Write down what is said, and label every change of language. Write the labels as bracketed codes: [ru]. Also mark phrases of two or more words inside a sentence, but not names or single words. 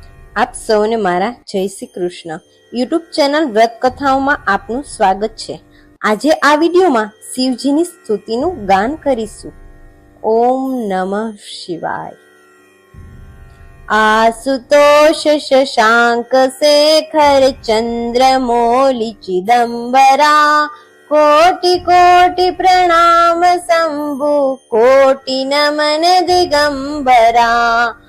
[gu] આપ સૌને મારા જય શ્રી કૃષ્ણ [en] YouTube channel [gu] વ્રત કથાઓમાં આપનું સ્વાગત છે। આજે આ વિડીયોમાં શિવજીની સ્તુતિનું ગાન કરીશું। [sa] ઓમ નમઃ શિવાય। [hi] आशुतोष शशांक शेखर चंद्र मौलि चिदंबरा कोटि कोटि प्रणाम शंभु कोटि नमन दिगंबरा।